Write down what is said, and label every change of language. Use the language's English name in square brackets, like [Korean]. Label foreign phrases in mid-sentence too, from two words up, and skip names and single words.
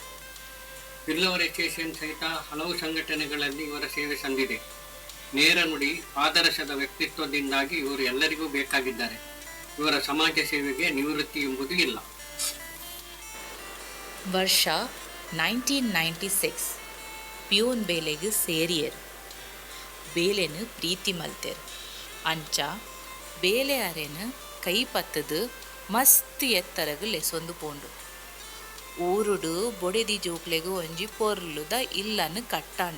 [Kannada] ಬಿಲ್ಲವರ್ ಅಸೋಸಿಯೇಷನ್ ಸಹಿತ ಹಲವು ಸಂಘಟನೆಗಳಲ್ಲಿ ಇವರ ಸೇವೆ ಸಂದಿದೆ. ನೇರ ನುಡಿ, ಪಾದರಸದ ವ್ಯಕ್ತಿತ್ವದಿಂದಾಗಿ ಇವರು ಎಲ್ಲರಿಗೂ ಬೇಕಾಗಿದ್ದಾರೆ. ಇವರ ಸಮಾಜ ಸೇವೆಗೆ ನಿವೃತ್ತಿ ಎಂಬುದು ಇಲ್ಲ. [Tulu] ವರ್ಷ 1996 ಪ್ಯೂನ್ ಬೇಲೆಗೆ ಸೇರಿಯರು. ಬೇಲೆನು ಪ್ರೀತಿ ಮಲ್ತೆರು ಅಂಚ ಬೇಲೆ ಅರೆನು ಕೈ ಪತ್ತದು ಮಸ್ತ್ ಎತ್ತರಗು ಲೆಸೊಂದು ಪೋಂಡು. ಊರುಡು ಬೊಡೆದಿ ಜೋಕ್ಲೆಗು ಒಂಜಿ ಪೊರ್ಲುದ ಇಲ್ಲನ್ನು ಕಟ್ಟಾಂಡು.